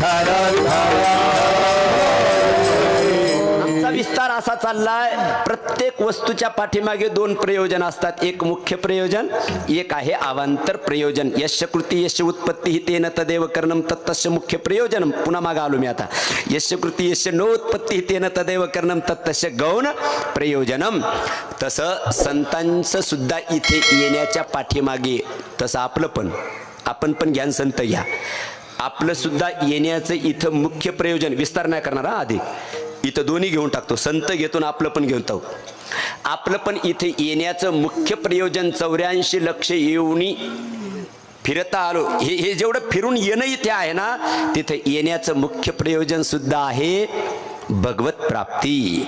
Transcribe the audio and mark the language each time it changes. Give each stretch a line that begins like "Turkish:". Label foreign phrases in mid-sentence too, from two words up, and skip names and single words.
Marathi: असा चाललाय. प्रत्येक प्रत्येक वस्तूच्या पाठीमागे दोन प्रयोजन असतात. एक मुख्य प्रयोजन, एक आहे अवांतर प्रयोजन.
Sanskrit: यस्य कृती यस्य उत्पत्ती तेन तदेव करणं तत्तस्य मुख्य प्रयोजन.
Marathi: पुन्हा मागे आलो मी आता.
Sanskrit: यस्य कृती यस्य नोत्पत्ती तेन तदेव करणं तत्तस्य गौण प्रयोजनम.
Marathi: तसं संतांचं सुद्धा इथे येण्याच्या पाठीमागे, तसं आपलं पण, आपण पण ज्ञान संत घ्या, आपलं सुद्धा येण्याचं इथं मुख्य प्रयोजन, विस्तार नाही करणार हा आधी, इथं दोन्ही घेऊन टाकतो, संत घेतो आणि आपलं पण घेऊन टाकतो. आपलं पण इथे येण्याचं मुख्य प्रयोजन 84 लक्ष येऊनी फिरता आलो, हे जेवढं फिरून येणं इथे आहे ना, तिथे येण्याचं मुख्य प्रयोजन सुद्धा आहे भगवत प्राप्ती.